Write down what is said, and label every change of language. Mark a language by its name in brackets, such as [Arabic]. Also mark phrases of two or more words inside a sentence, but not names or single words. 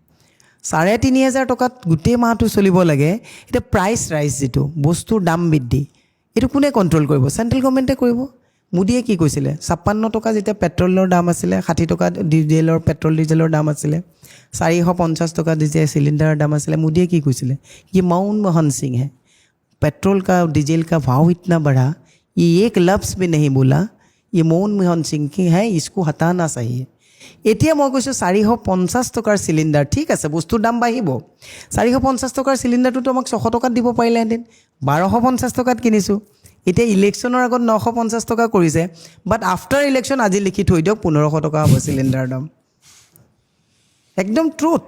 [Assamese] 3,500 টকাত গোটেই মাহটো চলিব লাগে এতিয়া [English] price rise [Assamese] যিটো বস্তুৰ দাম বৃদ্ধি এইটো কোনে কণ্ট্ৰল কৰিব চেণ্ট্ৰেল গভৰ্ণমেণ্টে কৰিব মোদীয়ে কি কৈছিলে 56 টকা যেতিয়া পেট্ৰলৰ দাম আছিলে 60 টকা পেট্ৰল ডিজেলৰ দাম আছিলে 450 টকা যেতিয়া চিলিণ্ডাৰৰ দাম আছিলে মোদীয়ে কি কৈছিলে [Hindi] ये मनमोहन सिंह है पेट्रोल का डीजल का भाव इतना बढ़ा ये एक लफ्ज़ भी नहीं बोला ये मनमोहन सिंह की है इसको हटाना चाहिए [Assamese] এতিয়া মই কৈছোঁ 450 টকাৰ চিলিণ্ডাৰ ঠিক আছে বস্তুৰ দাম বাঢ়িব 450 টকাৰ চিলিণ্ডাৰটোতো আমাক 600 টকাত দিব পাৰিলেহেঁতেন 1250 টকাত কিনিছোঁ এতিয়া ইলেকশ্যনৰ আগত 950 টকা কৰিছে [English] but after election [Assamese] আজি লিখি থৈ দিয়ক 1500 টকা হ'ব চিলিণ্ডাৰৰ দাম একদম ট্ৰুথ